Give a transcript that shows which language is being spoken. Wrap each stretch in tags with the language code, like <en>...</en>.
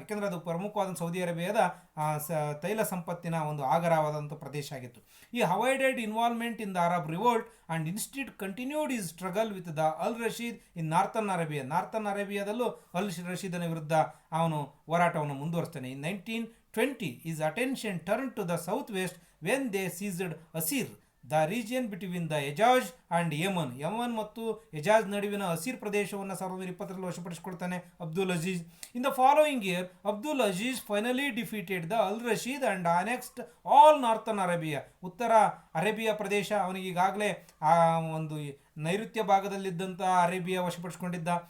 <kn>ಯಾಕೆಂದರೆ ಅದು ಪ್ರಮುಖವಾದ ಸೌದಿ ಅರೇಬಿಯಾದ ತೈಲ ಸಂಪತ್ತಿನ ಒಂದು ಆಗರವಾದಂಥ ಪ್ರದೇಶ ಆಗಿತ್ತು.</kn> <en>ಈ avoided involvement in the Arab revolt and instead continued his struggle with the Al Rashid in northern</en> <kn>ಅರೇಬಿಯಾದಲ್ಲೂ ಅಲ್ ರಶೀದನ ವಿರುದ್ಧ ಅವನು ಹೋರಾಟವನ್ನು ಮುಂದುವರಿಸ್ತಾನೆ.</kn> <en>In 1920 his attention turned to the southwest when they seized Asir, the region between the Hejaz and Yemen.</en> <kn>Yaman ಮತ್ತು ಎಜಾಜ್ ನಡುವಿನ ಅಸೀರ್ ಪ್ರದೇಶವನ್ನು 1920ರಲ್ಲಿ ವಶಪಡಿಸಿಕೊಳ್ತಾನೆ Abdul Aziz.</kn> <en>In the following year Abdul Aziz finally defeated the Al Rashid and annexed all northern Arabia.</en> <kn>ಉತ್ತರ ಅರೇಬಿಯಾ ಪ್ರದೇಶ ಅವನಿಗೆ ಈಗಾಗಲೇ ಆ ಒಂದು ನೈಋತ್ಯ ಭಾಗದಲ್ಲಿದ್ದಂಥ ಅರೇಬಿಯಾ ವಶಪಡಿಸಿಕೊಂಡಿದ್ದ.</kn>